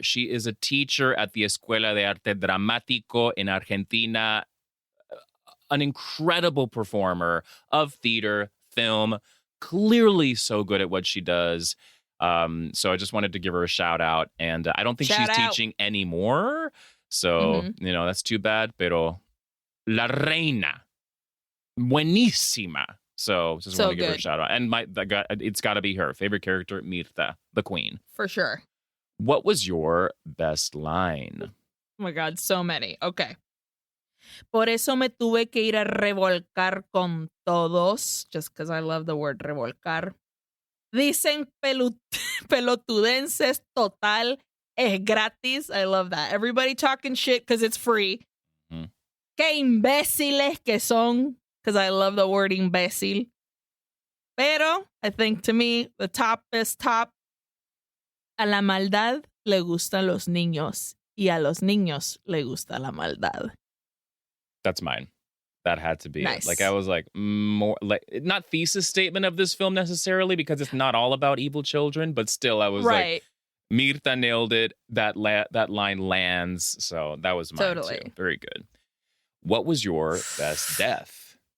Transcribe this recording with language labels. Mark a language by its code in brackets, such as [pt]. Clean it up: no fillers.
[en] She is a teacher at the Escuela de Arte Dramático in Argentina, an incredible performer of theater, film, clearly so good at what she does. So I just wanted to give her a shout out. And I don't think she's teaching anymore. So, that's too bad. [es] Pero La Reina, buenísima. [en] So just want to give her a shout out. And it's got to be her favorite character, Mirta, the queen. For sure. What was your best line? Oh my God, so many. Okay. [es] Por eso me tuve que ir a revolcar con todos, [en] just because I love the word revolcar. [es] Dicen pelotudenses total es gratis. [en] I love that. Everybody talking shit because it's free. Mm-hmm. [es] Qué imbéciles que son. [en] Because I love the word imbécil. Pero, I think to me, the top is top. [es] A la maldad le gustan los niños. Y a los niños le gusta la maldad. [en] That's mine. That had to be nice. It. Like, I was like, more, like, not thesis statement of this film necessarily, because it's not all about evil children, but still, I was like, Mirta nailed it. That line lands. So that was mine too. Very good. What was your best death?